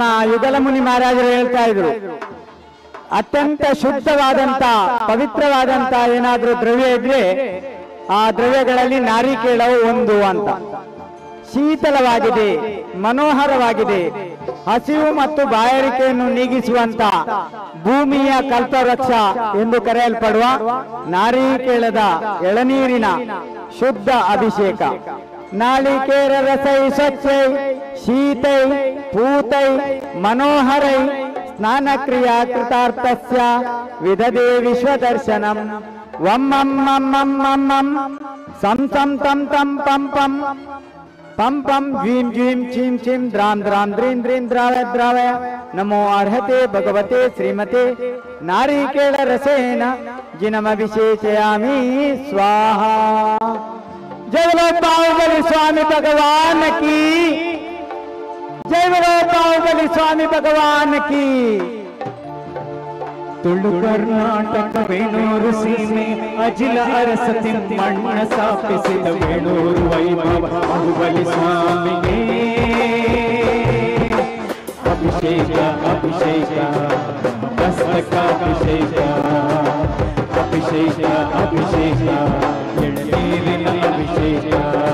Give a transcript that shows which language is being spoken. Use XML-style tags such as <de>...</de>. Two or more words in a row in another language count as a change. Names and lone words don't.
<kn>ಯುಗಲಮುನಿ ಮಹಾರಾಜರು ಹೇಳ್ತಾ ಇದ್ರು, ಅತ್ಯಂತ ಶುದ್ಧವಾದಂತ ಪವಿತ್ರವಾದಂತ ಏನಾದ್ರೂ ದ್ರವ್ಯ ಇದ್ರೆ ಆ ದ್ರವ್ಯಗಳಲ್ಲಿ ನಾರಿಕೇಳವು ಒಂದು ಅಂತ. ಶೀತಲವಾಗಿದೆ, ಮನೋಹರವಾಗಿದೆ, ಹಸಿವು ಮತ್ತು ಬಾಯಾರಿಕೆಯನ್ನು ನೀಗಿಸುವಂತ ಭೂಮಿಯ ಕಲ್ಪವೃಕ್ಷ ಎಂದು ಕರೆಯಲ್ಪಡುವ ನಾರಿಕೇಳದ ಎಳನೀರಿನ ಶುದ್ಧ ಅಭಿಷೇಕ.</kn> <sa>ನಾಳಿಕೇರ ರಸೈ ಸ್ವಚ್ಛೈ ಶೀತೈ ಪೂತೈ ಮನೋಹರೈ ಸ್ನಾನಕ್ರಿಯಾ ಕೃತಾರ್ಥಸ್ಯ ವಿದದೇ ವಿಶ್ವದರ್ಶನಂ ವಮ್ಮಂ ಮಮ್ಮಂ ಮಮ್ಮಂ ಸಂ ಸಂ ತಂ ತಂ ಪಂ ಪಂ ಪಂ ಪಂ ಜ್ವೀಂ ಜ್ವೀಂ ಕ್ಷೀಂ ಕ್ಷೀಂ ದ್ರಾಂ ದ್ರಾಂ ದ್ರೀಂ ದ್ರೀಂ ದ್ರಾವಯ ದ್ರಾವಯ ನಮೋ ಅರ್ಹತೆ ಭಗವತೆ ಶ್ರೀಮತೆ ನಾರಿಕೇಳ ರಸೇನ ಜಿನಮಭಿಷೇಚಯಾಮಿ ಸ್ವಾಹ.</sa> <hi>जय बोलो बाहुबली स्वामी भगवान की जय, बोलो बाहुबली स्वामी भगवान की.</hi> <kn>ತುಳು ಕರ್ನಾಟಕ ವೇಣೂರು ಸೀಮೆ ಅಜಿಲ ಅರಸತಿ ಮಣ್ಣ ಸ್ಥಾಪಿಸಿದ ವೇಣೂರು ವೈಭವ ಬಾಹುಬಲಿ ಸ್ವಾಮಿಗೆ ಅಭಿಷೇಕ ಅಭಿಷೇಕ ಮಸ್ತಕಾಭಿಷೇಕ ಅಭಿಷೇಕ ಅಭಿಷೇಕ ಎಳನೀರಿನ ಅಭಿಷೇಕ</kn>